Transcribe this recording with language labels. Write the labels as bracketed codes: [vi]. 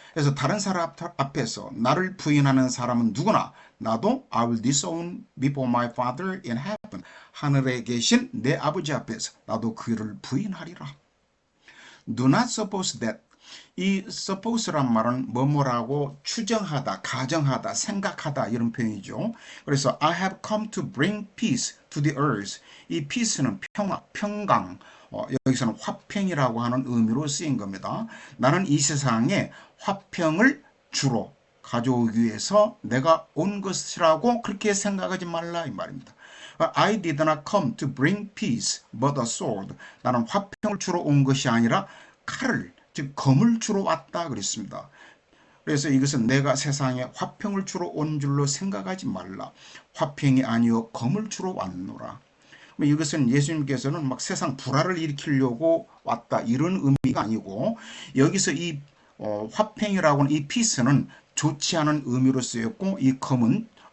[ko] 그래서 다른 사람 앞에서 나를 부인하는 사람은 누구나 나도 [en] I will disown before my Father in heaven. [ko] 하늘에 계신 내 아버지 앞에서 나도 그를 부인하리라. [en] Do not suppose that. [ko] 이 suppose란 말은 뭐뭐라고 추정하다, 가정하다, 생각하다 이런 표현이죠. 그래서 [en] I have come to bring peace to the earth. [ko] 이 peace는 평화, 평강, 여기서는 화평이라고 하는 의미로 쓰인 겁니다. 나는 이 세상에 화평을 주로 가져오기 위해서 내가 온 것이라고 그렇게 생각하지 말라 이 말입니다. [en] I did not come to bring peace but a sword. [ko] 나는 화평을 주러 온 것이 아니라 칼을, 즉 검을 주러 왔다 그랬습니다. 그래서 이것은 내가 세상에 화평을 주러 온 줄로 생각하지 말라. 화평이 아니요 검을 주러 왔노라. 이것은 예수님께서는 막 세상 불화를 일으키려고 왔다 이런 의미가 아니고 여기서 이 화평이라고 하는 이 피스는 좋지 않은 의미로 쓰였고 이 검은